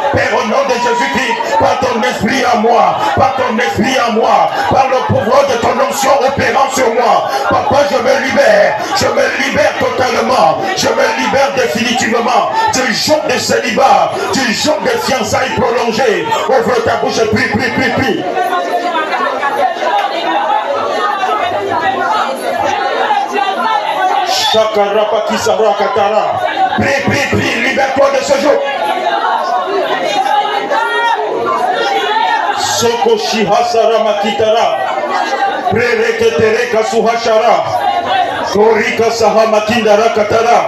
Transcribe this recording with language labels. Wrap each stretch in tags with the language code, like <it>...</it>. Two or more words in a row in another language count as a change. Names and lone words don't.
<fr>Père, au nom de Jésus-Christ, par ton esprit en moi, par ton esprit en moi, par le pouvoir de ton onction opérant sur moi. Papa, je me libère totalement, je me libère définitivement du joug de célibat, du joug de fiançailles prolongées. Ouvre ta bouche et prie, prie, prie, prie. Shakarapaki Sarakatara. Prie, prie, prie, libère-toi de ce joug. Soko Shihasara Makitara. Prereketereka Suhashara. Korika Sahamakindara Katara.</fr>